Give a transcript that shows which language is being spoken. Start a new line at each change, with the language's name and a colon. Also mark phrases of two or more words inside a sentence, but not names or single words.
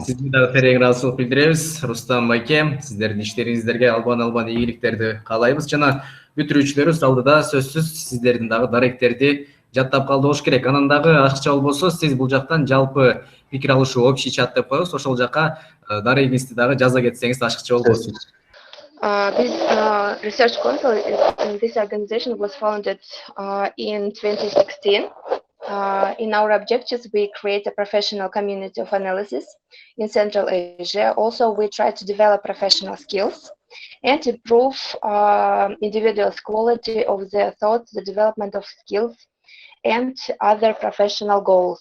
Kyrgyz: Сизге дагы терең ыраазычылык билдиребиз. Рустам байке, сиздердин иштериңиздерге албан ийгиликтерди каалайбыз жана бүтүрүүчүлөрүбүз алдыда сөзсүз сиздердин дагы даректерди жаттап калды болуш керек. Анан дагы ашыкча болбосо, сиз бул жактан жалпы пикир алышуу,
Russian: общий чат
Kyrgyz: деп коебуз. Ошол жака дарегиңизди дагы жаза кетсеңиз ашыкча болбойт.
English: This Research Council, this organization was founded in 2016. In our objectives, we create a professional community of analysis in Central Asia. Also, we try to develop professional skills and improve individuals' quality of their thoughts, the development of skills, and other professional goals.